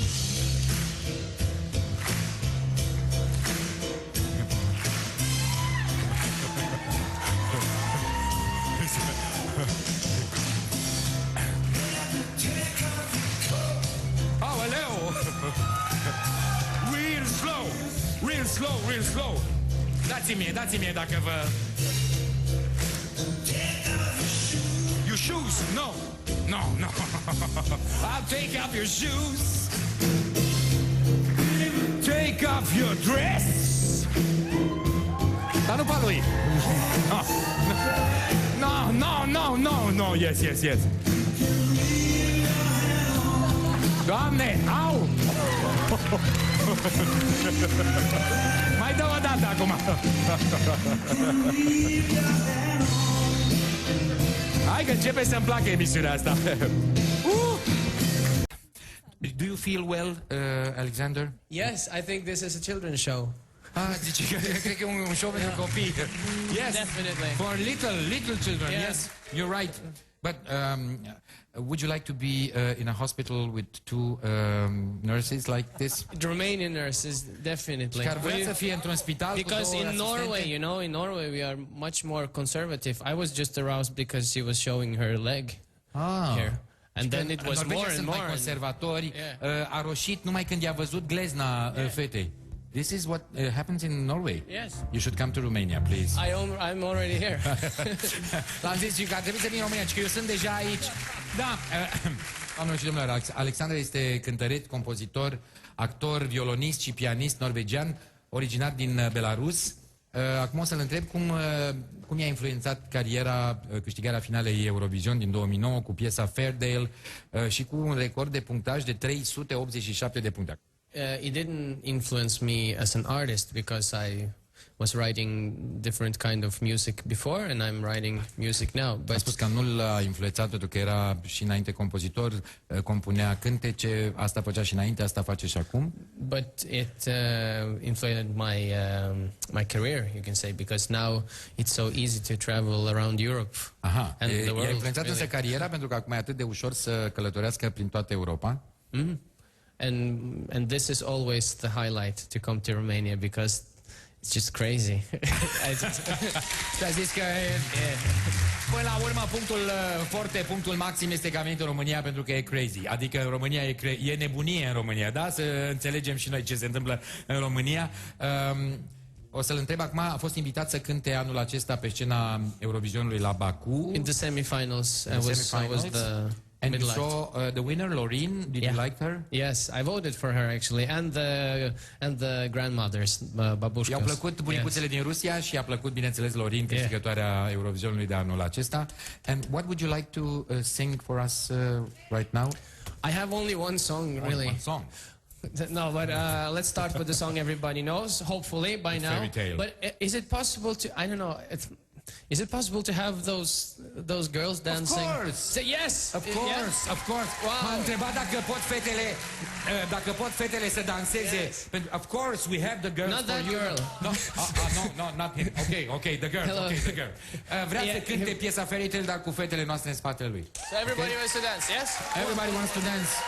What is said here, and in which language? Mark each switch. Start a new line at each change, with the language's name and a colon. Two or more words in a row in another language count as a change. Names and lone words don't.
Romanian: Aoleu!
English: Real slow.
Romanian: Dați-mi mie dacă vă...
English: Your shoes? No. I'll take off your shoes. Take off your dress.
Romanian: Dar nu pa lui.
English: No. Yes.
Romanian: Doamne, au! Mai dă o dată acum. Hai că începe să-mi placă emisiunea asta.
English: Do you feel well, Alexander? Yes, I think this is a children's show.
Romanian: Zice că cred că e un show pentru copii.
English: Yes, Definitely. for little children. Yeah. Yes, you're right. But would you like to be in a hospital with two nurses like this? Romanian nurses, definitely.
Romanian: Care vrea să fie într-un spital cu
English: Because
Romanian: două
English: in Norway,
Romanian: asistente?
English: you know, in Norway we are much more conservative. I was just aroused because she was showing her leg here. And then it was more and
Romanian: sunt
English: more.
Romanian: mai conservatori.
English: Yeah.
Romanian: A roșit numai când i-a văzut glezna fetei.
English: This is what happens in Norway. Yes. You should come to Romania, please. I'm already here.
Romanian: L-am zis că ar trebui să vin în România, că eu sunt deja aici. Da, doamnelor și domnilor, Alexander este cântăret, compozitor, actor, violonist și pianist norvegian, originar din Belarus. Acum o să-l întreb cum i-a influențat cariera câștigarea finalei Eurovision din 2009 cu piesa Fairdale și cu un record de punctaj de 387 de puncte.
English: It didn't influence me as an artist because I was writing different kind of music before and I'm writing music now.
Romanian: A spus că nu l-a influențat pentru că era și înainte compozitor, compunea cântece, asta făcea și înainte, asta face și acum.
English: But it influenced my career, you can say, because now it's so easy to travel around Europe Aha, and the world.
Romanian: i-a influențat însă cariera pentru că acum e atât de ușor să călătorească prin toată Europa. Mm-hmm.
English: And this is always the highlight to come to Romania because it's just crazy.
Romanian: Și a zis că până la urmă punctul forte, punctul maxim este că a venit în România pentru că e crazy. Adică în România e nebunie în România, da? Să înțelegem și noi ce se întâmplă în România. O să-l întreb acum, a fost invitat să cânte anul acesta pe scena Eurovisionului la Baku.
English: In the semifinals, I was the And you middle saw the winner, Loreen. Did you like her? Yes, I voted for her actually, and the grandmothers, babushkas. I-au plăcut bunicuțele din Rusia și i-a plăcut, bineînțeles, Loreen, câștigătoarea Eurovisionului de anul acesta. And what would you like to sing for us right now? I have only one song, really. One song. No, but let's start with the song everybody knows, hopefully by now. Fairy Tale. But is it possible to? I don't know. Is it possible to have those girls dancing? Of course. Say yes. Of course, Yeah. of course. Wow.
Romanian: M-a întrebat dacă pot fetele să danseze.
English: Yes. Of course, we have the girls Not for that you. girl. No, not him. Okay, the girl. Hello. Okay, the girl.
Romanian: Vrea
English: Yeah,
Romanian: să cânte
English: him.
Romanian: piesa Fairy Tale, dar cu fetele noastre în spatele lui.
English: So everybody wants to dance, yes? Everybody wants to dance.